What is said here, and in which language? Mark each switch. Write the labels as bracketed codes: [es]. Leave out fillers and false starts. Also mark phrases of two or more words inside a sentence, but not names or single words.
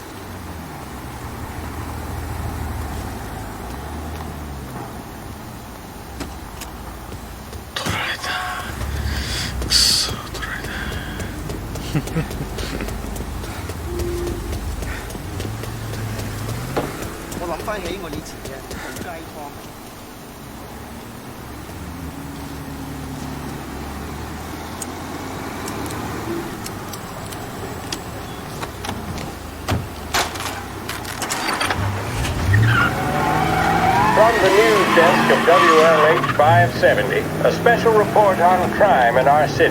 [ja] 取られた。くそ、取られた。 [yue] 我諗返起我以前嘅好街坊。 [en] From the news desk of WLH 570, a special report on crime in our city.